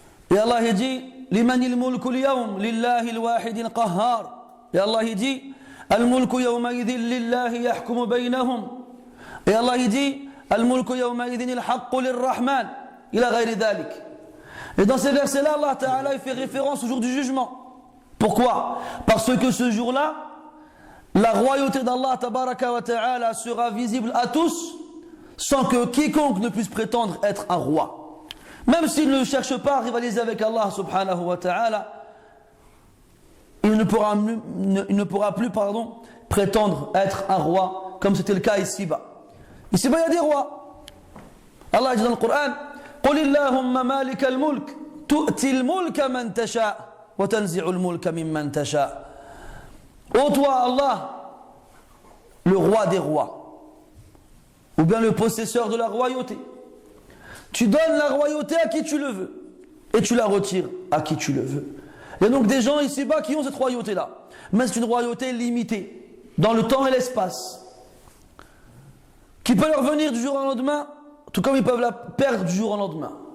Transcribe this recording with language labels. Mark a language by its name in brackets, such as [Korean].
[French] Et Allah dit, [Arabic] لمن الملك اليوم لله الواحد القهار. [French] Et Allah dit [Arabic] الملك يومئذ لله يحكم بينهم. [French] Et Allah dit [Arabic] الملك يومئذ الحق للرحمن إلى غير ذلك. [French] Et dans ces versets-là, Allah Ta'ala il fait référence au jour du jugement. Pourquoi? Parce que ce jour-là, la royauté d'Allah Tabaraka wa Ta'ala sera visible à tous sans que quiconque ne puisse prétendre être un roi. Même s'il ne cherche pas à rivaliser avec Allah subhanahu wa ta'ala, il ne pourra plus prétendre être un roi, comme c'était le cas ici-bas. Ici-bas, il y a des rois. Allah dit dans le Coran, [Arabic] قُلِ اللَّهُمَّ مَالِكَ الْمُلْكِ تُؤْتِي الْمُلْكَ مَنْ تَشَاءُ وَتَنْزِعُ الْمُلْكَ مِمَّنْ تَشَاءُ. [French] Ô toi, Allah, le roi des rois, ou bien le possesseur de la royauté, tu donnes la royauté à qui tu le veux et tu la retires à qui tu le veux. Il y a donc des gens ici-bas qui ont cette royauté-là, mais c'est une royauté limitée dans le temps et l'espace, qui peut leur venir du jour au lendemain, tout comme ils peuvent la perdre du jour au lendemain.